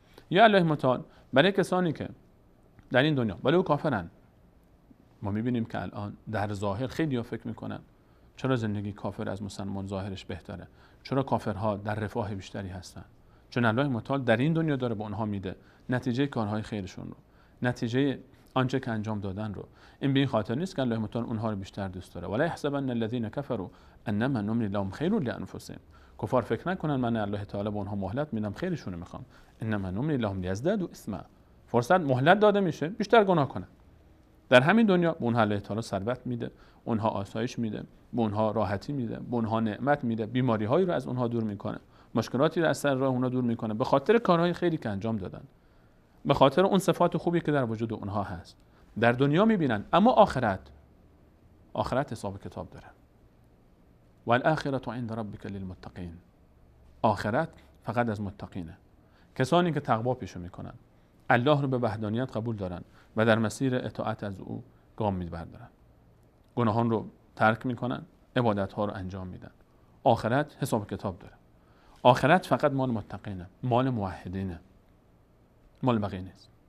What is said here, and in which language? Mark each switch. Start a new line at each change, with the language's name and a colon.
Persian: یا الله متعال برای کسانی که در این دنیا ولی او کافرن، ما میبینیم که الان در ظاهر خیلی ها فکر میکنن چرا زندگی کافر از مسلمان ظاهرش بهتره، چرا کافرها در رفاه بیشتری هستن، چون الله متعال در این دنیا داره به اونها میده نتیجه کارهای خیرشون رو، نتیجه آنچه که انجام دادن رو. این به این خاطر نیست که الله متعال اونها رو بیشتر دوست داره.
Arabic: ولا يحسبن الذين كفروا انما نملي لهم خير لانفسهم.
Persian: کفار فکر نکنن من الله تعالی به اونها مهلت میدم خیرشون میخوام.
Arabic: انما نملي لهم ليزدادوا اثما.
Persian: فرصت مهلت داده میشه بیشتر گناه کنن. در همین دنیا به اونها الله تعالی ثروت میده، اونها آسایش میده، به اونها راحتی میده، به اونها نعمت میده، بیماری هایی رو از اونها دور میکنه، مشکلاتی رو از سر راه اونها دور میکنه به خاطر کارهای خیری که انجام دادن، به خاطر اون صفات خوبی که در وجود اونها هست. در دنیا میبینن، اما آخرت حساب کتاب داره.
Arabic: والآخرة عند ربك للمتقین.
Persian: آخرت فقط از متقینه، کسانی که تقوا پیشه میکنن، الله رو به وحدانیت قبول دارن و در مسیر اطاعت از او گام میبردارن، گناهان رو ترک میکنن، عبادت ها رو انجام میدن. آخرت حساب کتاب داره. آخرت فقط مال متقینه، مال موحدینه، مال بقیه نیست.